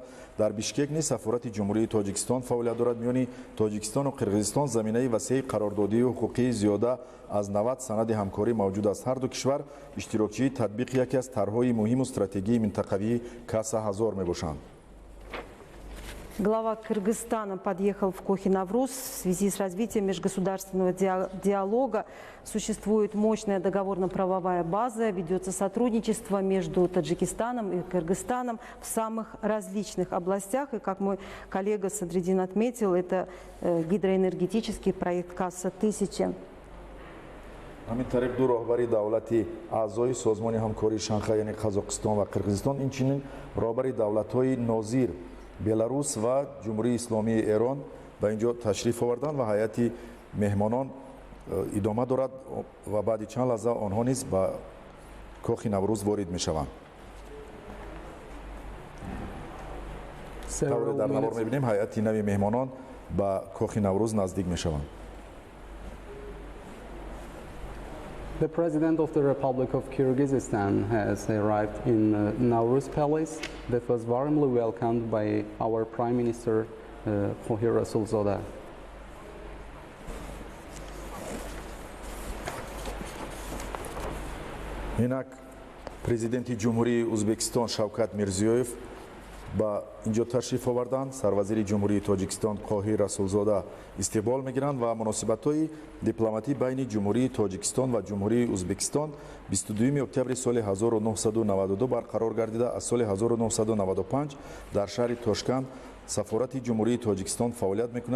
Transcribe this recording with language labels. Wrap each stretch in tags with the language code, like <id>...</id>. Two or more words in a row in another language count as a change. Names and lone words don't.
<tg>дар Бишкек низ сафорати ҷумҳурии Тоҷикистон фаъолият дорад. миёни Тоҷикистону Қирғизистон заминаи васеи қарордодию ҳуқуқии зиёда аз 90 санади ҳамкорӣ мавҷуд аст. ҳар ду кишвар иштирокчии татбиқи яке аз тарҳҳои муҳиму стратегии минтақавии Каса 1000 мебошанд.</tg> <ru>Глава Кыргызстана подъехал в Кохи-Навруз в связи с развитием межгосударственного диалога. Существует мощная договорно-правовая база, ведется сотрудничество между Таджикистаном и Кыргызстаном в самых различных областях. И, как мой коллега Садриддин отметил, это гидроэнергетический проект «Касса-1000».</ru> <tg>ҳамин тариқ ду роҳбари давлати аъзои созмони ҳамкории Шанхай, яъне Қазоқистон ва Қирғизистон, инчунин роҳбари давлатҳои нозир Беларус ва Ҷумҳурии Исломии Эрон ба инҷо ташриф оварданд ва ҳайати меҳмонон идома дорад ва баъди чанд лаҳза онҳо низ ба Кохи Наврӯз ворид мешаванд. тавре дар навор мебинем ҳайати нави меҳмонон ба Кохи Наврӯз наздик мешаванд.</tg> <en>The President of the Republic of Kyrgyzstan has arrived in Nauruz Palace that was warmly welcomed by our Prime Minister Khohir Rasulzoda.</en> <tg>инак президенти ҷумҳурии Ӯзбекистон Шавкат Мирзиёев ба инҷо ташриф оварданд. Сарвазири ҷумҳурии Тоҷикистон Қоҳир Расулзода истиқбол мегиранд ва муносибатҳои дипломатӣ байни ҷумҳурии Тоҷикистон ва ҷумҳурии Ӯзбекистон 22 октябри соли 1992 барқарор гардида, аз соли 1995 дар шаҳри Тошканд сафорати ҷумҳурии Тоҷикистон фаъолият мекунад.</tg>